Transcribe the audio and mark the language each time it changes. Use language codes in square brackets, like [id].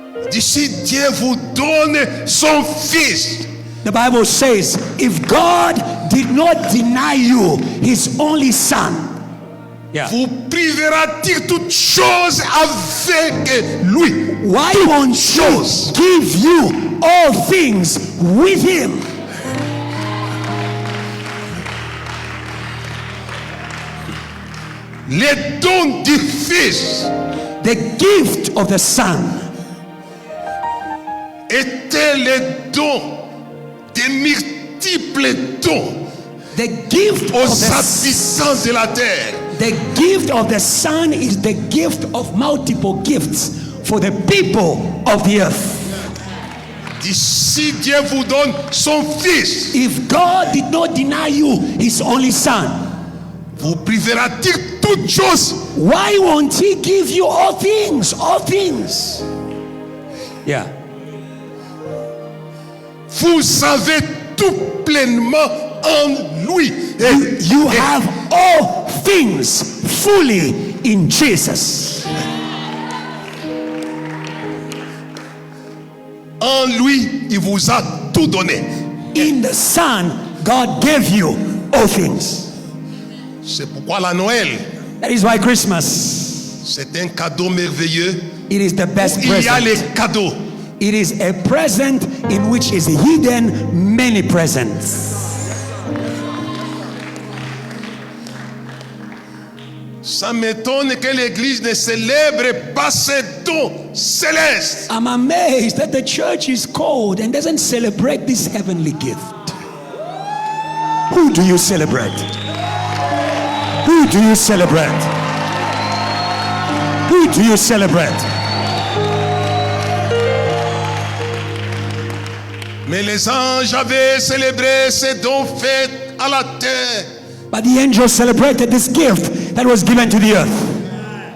[fr] D'ici Dieu vous donne son fils, [en] The Bible says, if God did not deny you his only son, [fr] vous privera-t-il toutes choses avec lui? [en] why won't he give you all things with him? [fr] Les dons du fils [en] The gift of the son [fr] étaient les dons, des multiples dons [en] The gift [fr] aux [en] of the [fr] habitants de la terre. [en] The gift of the Son is the gift of multiple gifts for the people of the earth. [fr] D'ici Dieu vous donne son fils, [en] If God did not deny you his only son, [fr] vous privera-t-il toutes choses? [en] why won't he give you all things? All things. Yeah. [fr] Vous avez tout pleinement en lui. [en] You have all things fully in Jesus. [fr] En lui, il vous a tout donné. [en] In the Son, God gave you all things. [fr] C'est pourquoi la Noël, [en] That is why Christmas, [fr] c'est un cadeau merveilleux. [en] it is the best [fr] Il y a les [en] present. [fr] cadeaux. [en] It is a present in which is hidden many presents. [fr] Ça m'étonne que l'Église ne célèbre pas ces dons célestes. [en] I'm amazed that the church is cold and doesn't celebrate this heavenly gift. Who do you celebrate? Who do you celebrate? Who do you celebrate? [fr] Mais les anges avaient célébré ces dons faits à la terre. [en] But the angels celebrated this gift that was given to the earth.